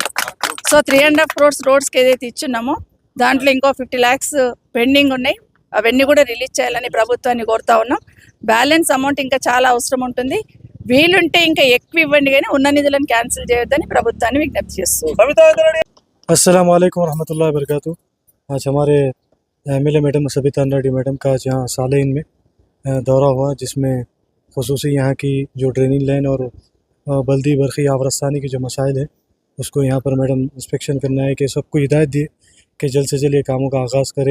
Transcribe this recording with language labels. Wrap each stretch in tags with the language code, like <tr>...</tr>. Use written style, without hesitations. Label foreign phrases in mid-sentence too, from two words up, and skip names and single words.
<te>సో 3.5 crores రోడ్స్కి ఏదైతే ఇచ్చున్నామో దాంట్లో ఇంకో 50 lakhs పెండింగ్ ఉన్నాయి. అవన్నీ కూడా రిలీజ్ చేయాలని ప్రభుత్వాన్ని కోరుతా ఉన్నాం.</te> <en>balance amount</en> <te>ఇంకా చాలా అవసరం ఉంటుంది. వీలుంటే ఇంకా ఎక్కువ ఇవ్వండి, కానీ ఉన్న నిధులను క్యాన్సిల్ చేయొద్దని ప్రభుత్వాన్ని విజ్ఞప్తి చేస్తున్నాం.</te> <ar>السلام عليكم ورحمة الله وبركاته.</ar> <hi>आज हमारे</hi> <en>MLA madam</en> <hi>सबिता रेड्डी मैडम का जहाँ सालेन में दौरा हुआ, जिसमें खुसूसी यहाँ की जो</hi> <en>draining line</en> <hi>और बल्दी बरखी आबरस्तानी की जो मसाइल है उसको यहाँ पर</hi> <en>madam inspection</en> <hi>करना है, कि सबको हिदायत दी कि जल्द से जल्द ये कामों का आगाज़ करे।</hi>